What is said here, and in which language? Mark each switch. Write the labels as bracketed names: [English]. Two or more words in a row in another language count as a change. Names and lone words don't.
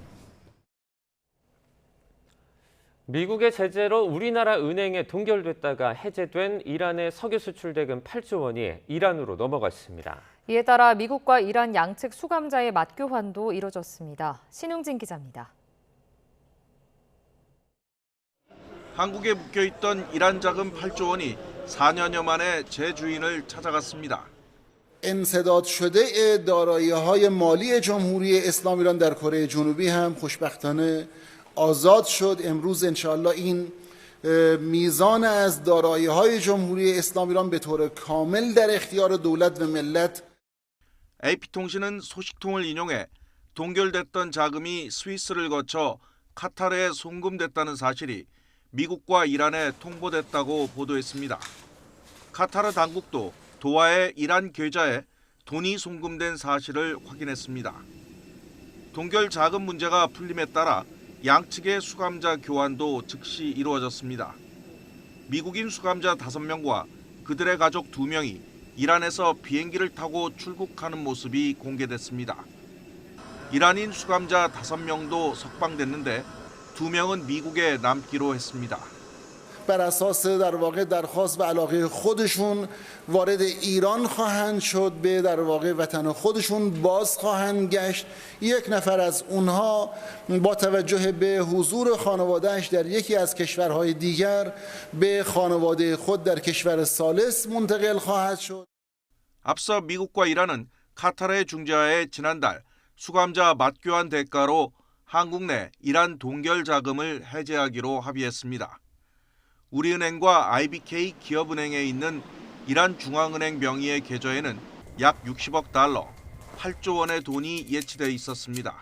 [Korean] 미국의 제재로 우리나라 은행에 동결됐다가 해제된 이란의 석유 수출 대금 8조 원이 이란으로 넘어갔습니다. 이에 따라 미국과 이란 양측 수감자의 맞교환도 이뤄졌습니다. 신웅진 기자입니다. 한국에 묶여있던 이란 자금 8조 원이 4년여 만에 재주인을 찾아갔습니다. [Persian] انسداد شده دارایی‌های مالی جمهوری اسلامی ایران در کره جنوبی هم خوشبختانه آزاد شد. امروز انشاءالله این میزان از دارایی‌های جمهوری اسلامی ایران به طور کامل در اختیار دولت و ملت. [Korean] AP통신은 소식통을 인용해 동결됐던 자금이 스위스를 거쳐 카타르에 송금됐다는 사실이 미국과 이란에 통보됐다고 보도했습니다. 카타르 당국도 도하의 이란 계좌에 돈이 송금된 사실을 확인했습니다. 동결 자금 문제가 풀림에 따라 양측의 수감자 교환도 즉시 이루어졌습니다. 미국인 수감자 5명과 그들의 가족 2명이 이란에서 비행기를 타고 출국하는 모습이 공개됐습니다. 이란인 수감자 5명도 석방됐는데 2명은 미국에 남기로 했습니다. [Persian] بر اساس در واقع درخواست و علاقه خودشون وارد ایران خواهند شد به در واقع وطن خودشون باز خواهند گشت. یک نفر از اونها با توجه به حضور خانواده‌اش در یکی از کشورهای دیگر به خانواده خود در کشور ثالث منتقل خواهد شد. [Korean] 앞서 미국과 이란은 카타르의 중재하에 지난달 수감자 맞교환 대가로 한국 내 이란 동결 자금을 해제하기로 합의했습니다. 우리은행과 IBK 기업은행에 있는 이란 중앙은행 명의의 계좌에는 약 60억 달러, 8조 원의 돈이 예치돼 있었습니다.